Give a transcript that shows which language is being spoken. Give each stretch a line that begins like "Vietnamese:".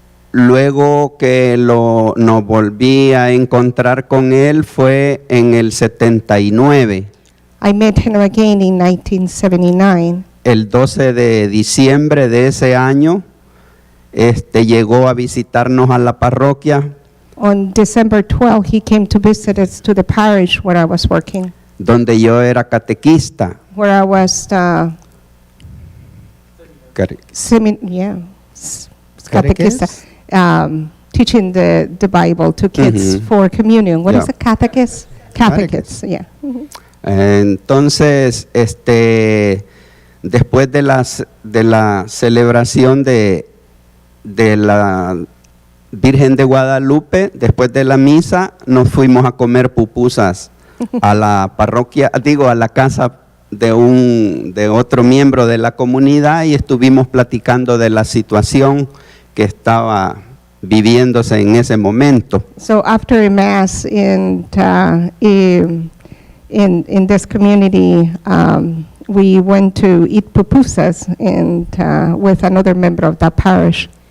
Spanish: Luego que nos volví a encontrar con él fue en el 79.
English: I met him again in 1979.
Spanish: El 12 de diciembre de ese año, llegó a visitarnos a la parroquia.
English: On December 12, he came to visit us to the parish where I was working.
Spanish: Donde yo era catequista.
English: Where I was catechista. Teaching the Bible to kids for communion. What is a catechist? Catechist, yeah.
Spanish: Entonces, después de la celebración de la Virgen de Guadalupe, después de la misa, nos fuimos a comer pupusas a la parroquia, digo, a la casa de otro miembro de la comunidad y estuvimos platicando de la situación que estaba viviéndose en ese momento.
English: So after a mass in this community, we went to eat pupusas and with another member of the parish.